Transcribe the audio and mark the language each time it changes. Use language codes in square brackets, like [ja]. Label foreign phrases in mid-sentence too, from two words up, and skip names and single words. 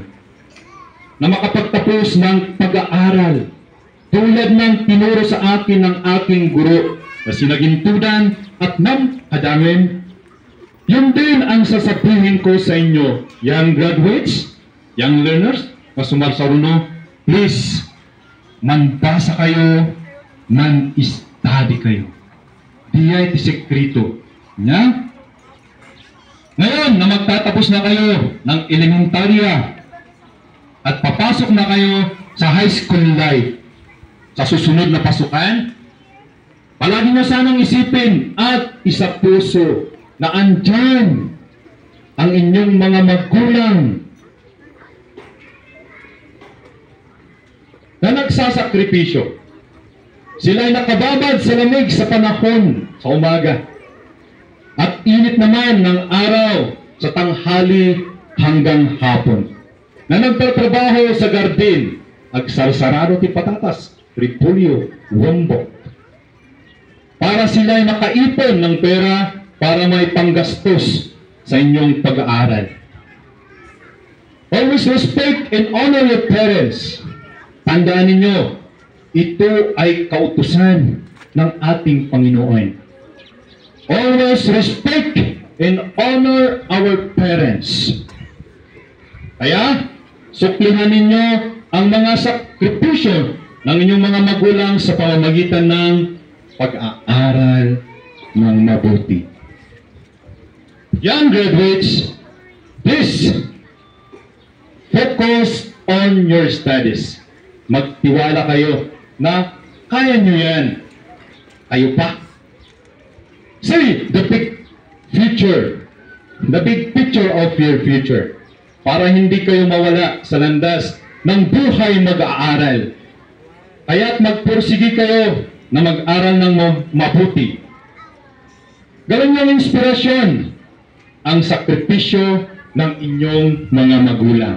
[tl] Na makapagtapos ng pag-aaral tulad ng tinuro sa akin ng aking guro na sinagintudan at ng kadamin. Yun din ang sasabihin ko sa inyo, [en] young graduates, young learners, [ilo] na sumarsaruno, please, manbasa kayo, man-study kayo. Diya iti sekreto. Nya? [tl] Ngayon, na magtatapos na kayo ng elementarya at papasok na kayo sa [en] high school life, [tl] sa susunod na pasukan, palagi nyo sanang isipin at isapuso na andyan ang inyong mga magulang na nagsasakripisyo. Sila'y nakababad sa lamig sa panahon sa umaga at init naman ng araw sa tanghali hanggang hapon, na nagtatrabaho sa gardin, [ilo] agsarsarado ti patatas, repolyo, wombok, [tl] para sila'y makaipon ng pera para may panggastos sa inyong pag-aaral. [en] Always respect and honor your parents. [tl] Tandaan ninyo, ito ay kautusan ng ating Panginoon. [en] Always respect and honor our parents. [tl] Kaya, suklihan ninyo ang mga sakripisyo ng inyong mga magulang sa pamamagitan ng pag-aaral ng mabuti. [en] Young graduates, please focus on your studies. [tl] Magtiwala kayo na kaya nyo yan. Kayo pa. [en] Say the big future, the big picture of your future, [tl] para hindi kayo mawala sa landas ng buhay mag-aaral. Kaya't magpursige kayo na mag-aral ng mabuti. Gawin niyong inspirasyon ang sakripisyo ng inyong mga magulang.